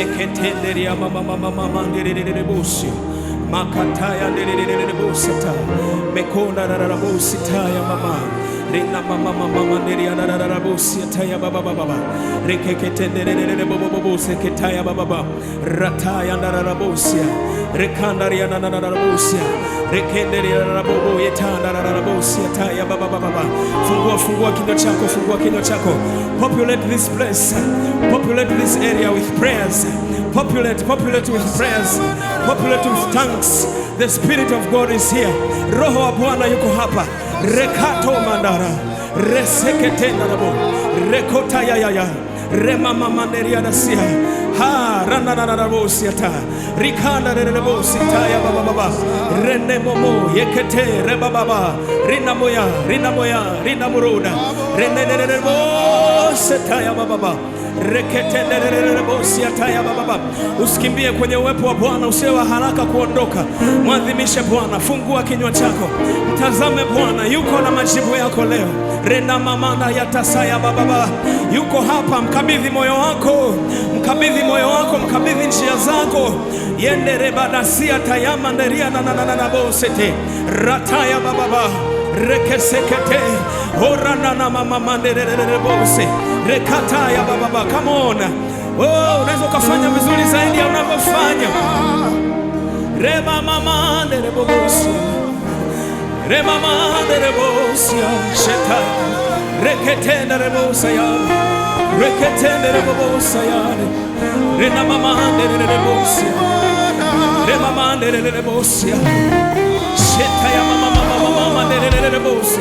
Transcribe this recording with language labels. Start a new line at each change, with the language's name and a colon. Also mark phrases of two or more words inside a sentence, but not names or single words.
Swahili: Meketenderia mama nderere bosi. makataya ndelelelelebosata mekonda rarabositaya mama rina mama mama nderia rarabositaya baba baba rekekete ndelelelelebobobose ketaya baba rataya rarabosia rekandaria rarabosia rekenderia rarabobo yetanda rarabosia taya baba baba. Fungua kinywa chako, fungua kinywa chako.
English: Populate this place, populate this area with prayers. Populate with prayers, populate with thanks. The Spirit of God is here.
Swahili: Roho wa Bwana yuko hapa. Rekato mandara resekete narabo rekota yaya remama manderia dasia ha rana rarabosia ta rikanda rarabosia ta ya baba baba rene momo yekete reba baba rina moya rina muruda rene rarabosia ta ya baba baba rekete rarabosia ta ya baba baba. Usikimbie kwenye uwepo wa Bwana, usiwe haraka kuondoka. Mwadhimishe Bwana, fungua kinywa chako, mtazame Bwana, yuko na majibu yako leo. Rena mamana yatasaya baba yuko hapa. Mkabidhi moyo wako, mkabidhi moyo wako, mkabidhi njia zako. Yendere badasia tayama nderia na bosete rataya baba rekesekete orana na mama manderere bose rekataya baba.
English: Come on,
Swahili: oh, unaweza ukafanya vizuri zaidi ya unavyofanya. Rema mama ndere bobosi rema mama ndere bobosi sheta reketende rebosa ya reketende rebosa ya rena mama ndere bobosi rema mama ndere bobosi sheta ya mama ndere rebosi